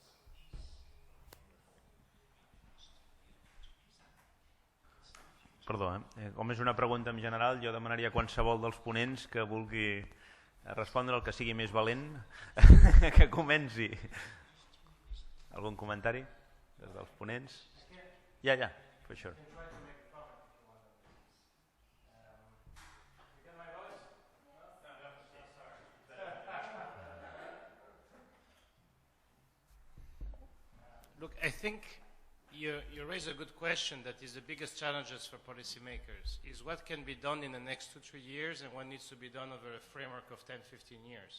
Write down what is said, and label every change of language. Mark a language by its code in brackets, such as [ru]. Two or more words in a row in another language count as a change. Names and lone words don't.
[ca] Perdó, com és una pregunta en general, jo demanaria a qualsevol dels ponents que vulgui respondre el que sigui més valent, que comenci. Algun comentari des dels ponents? Ja, [en] for sure. Look, I think you raise a good question that is the biggest challenges for policymakers, is what can be done in the next 2-3 years and what needs to be done over a framework of 10-15 years.